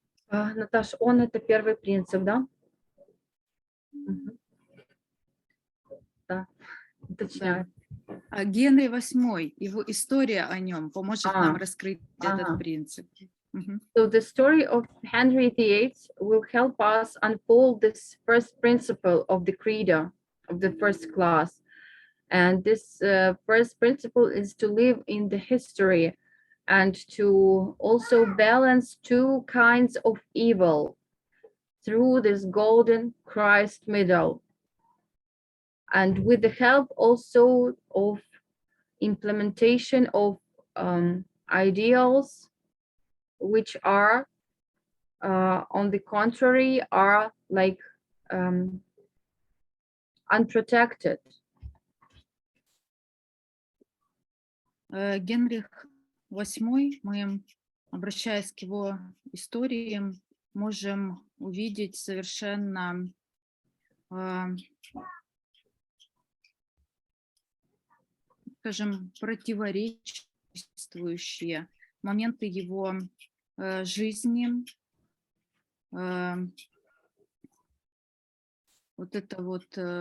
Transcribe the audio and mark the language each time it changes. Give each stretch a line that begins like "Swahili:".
Russian: Наташ, он это первый принцип, да? Да, уточняю. А Генри VIII, его история о нем поможет нам раскрыть этот принцип.
English: So the story of Henry VIII will help us unfold this first principle of the Credo, of the first class. And this first principle is to live in the history and to also balance two kinds of evil through this golden Christ middle. And with the help also of implementation of ideals, which are, on the contrary, are like unprotected.
Russian: Генрих VIII, мы, обращаясь к его историям, можем увидеть совершенно скажем, противоречествующие моменты его жизни, вот это вот